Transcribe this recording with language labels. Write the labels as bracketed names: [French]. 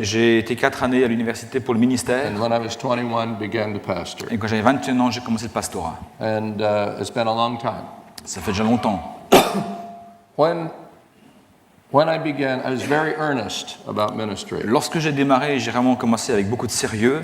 [French] J'ai été 4 années à l'université pour le ministère. [English] and when I was 21, began to pastor. [French] Et quand j'avais 21 ans, j'ai commencé le pastorat. [English] And it's been a long time. [French] Ça fait déjà longtemps. [English] When I began, I was very earnest about ministry, [French] Lorsque j'ai démarré, j'ai vraiment commencé avec beaucoup de sérieux.